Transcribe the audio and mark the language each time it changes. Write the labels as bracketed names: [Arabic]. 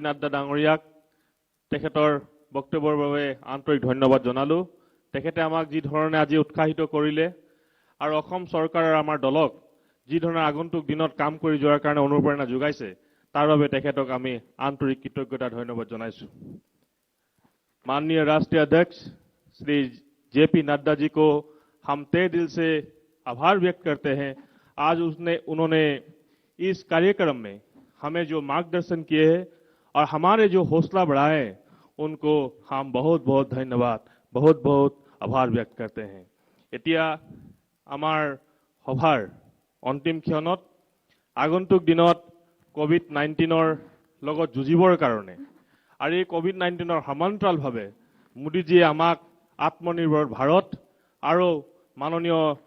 [Assamese] নাড্ডা ডাঙৰীয়াক তেখেতৰ বক্তব্যৰ বাবে আন্তৰিক ধন্যবাদ জনালো। তেখেতে আমাক যি ধৰণে আজি উৎসাহিত কৰিলে আৰু অসম চৰকাৰৰ আমাৰ দলক যি ধৰণে আগন্তুক দিনত কাম কৰি যোৱাৰ কাৰণে অনুপ্ৰেৰণা যোগাইছে, তাৰ বাবে তেখেতক আমি আন্তৰিক কৃতজ্ঞতা ধন্যবাদ জনাইছো। [Hindi] माननीय राष्ट्रीय अध्यक्ष श्री जे.पी. नड्डा जी को हम तहे दिल से आभार व्यक्त करते हैं। आज उन्होंने इस कार्यक्रम में हमें जो मार्गदर्शन किए हैं और हमारे जो हौसला बढ़ाए, उनको हम बहुत बहुत धन्यवाद, बहुत बहुत आभार व्यक्त करते हैं। [Assamese] এতিয়া আমাৰ সভাৰ অন্তিম ক্ষণত আগন্তুক দিনত কোভিড-19ৰ লগত যুঁজিবৰ কাৰণে আৰু এই কোভিড-19ৰ সমান্তৰালভাৱে মোদীজীয়ে আমাক আত্মনিৰ্ভৰ ভাৰত আৰু মাননীয়